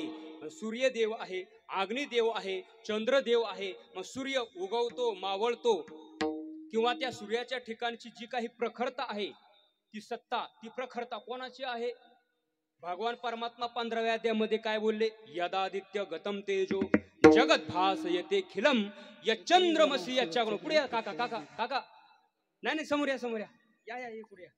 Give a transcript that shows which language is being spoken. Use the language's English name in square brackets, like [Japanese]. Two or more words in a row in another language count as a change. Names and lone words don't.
[Marathi] सूर्य देव आहे, अग्नी देव आहे, चंद्र देव आहे. मग सूर्य उगवतो, मावळतो, किंवा त्या सूर्याच्या ठिकाणची जी काही प्रखरता आहे, ती सत्ता, ती प्रखरता कोणाची आहे? भगवान परमात्मा 15व्या अध्यायामध्ये काय बोलले? [Sanskrit] यदादित्य गतम तेजो जगत भास येते खिलम यचंद्रमसी यच्चाग्नो. [Marathi] पुढे या काका, काका काका, नाही समोर या, समोर या, या या पुढे या.